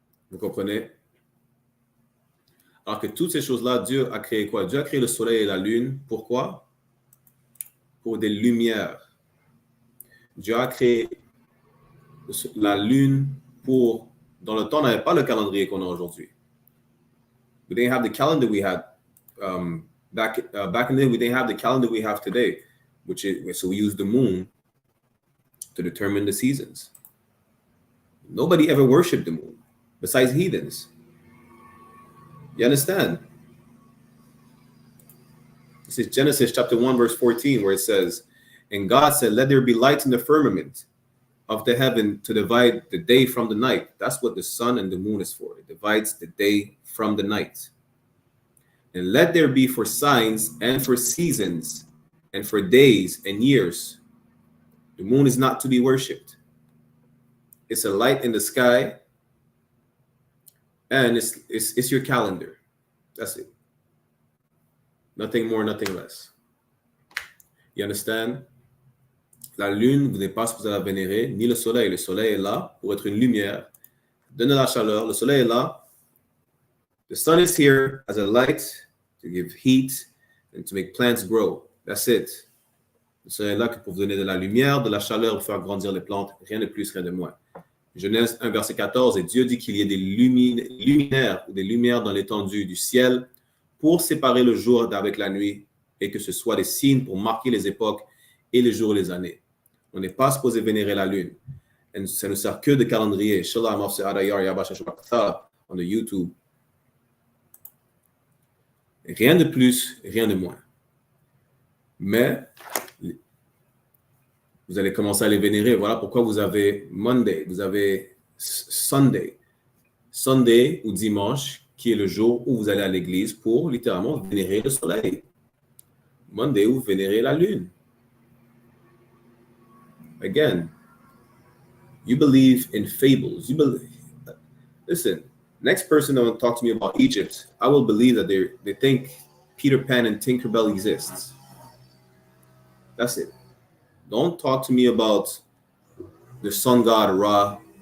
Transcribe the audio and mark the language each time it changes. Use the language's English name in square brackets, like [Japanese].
[French] Vous comprenez? Alors que toutes ces choses-là, Dieu a créé quoi? Dieu a créé le soleil et la lune. Pourquoi? Pour des lumières. Dieu a créé la lune pour... Dans le temps, on n'avait pas le calendrier qu'on a aujourd'hui. [English] We didn't have the calendar we had back in the day. We didn't have the calendar we have today, so we use the moon to determine the seasons. Nobody ever worshipped the moon besides heathens. You understand? This is Genesis chapter 1, verse 14, where it says, And God said, Let there be lights in the firmament of the heaven to divide the day from the night. That's what the sun and the moon is for. It divides the day from the night. And let there be for signs and for seasons and for days and years. The moon is not to be worshipped. It's a light in the sky, and it's your calendar. That's it. Nothing more, nothing less. You understand? [French] La lune, vous n'êtes pas supposé la vénérer, ni le soleil. Le soleil est là pour être une lumière, donner la chaleur. Le soleil est là. [English] The sun is here as a light to give heat and to make plants grow. That's it. [French] Le soleil est là pour vous donner de la lumière, de la chaleur, pour faire grandir les plantes. Rien de plus, rien de moins. Genèse 1, verset 14, et Dieu dit qu'il y ait des luminaires ou des lumières dans l'étendue du ciel pour séparer le jour d'avec la nuit et que ce soit des signes pour marquer les époques et les jours et les années. On n'est pas supposé vénérer la lune. Et ça ne sert que de calendrier. [English] Shalom, on the YouTube. [French] Rien de plus, rien de moins. Mais vous allez commencer à les vénérer. Voilà pourquoi vous avez Monday, vous avez Sunday. Sunday ou dimanche, qui est le jour où vous allez à l'église pour littéralement vénérer le soleil. Monday, vous vénérez la lune. [English] Again, you believe in fables. Listen, next person that will talk to me about Egypt, I will believe that they think Peter Pan and Tinkerbell exists. That's it. Don't talk to me about the sun god Ra.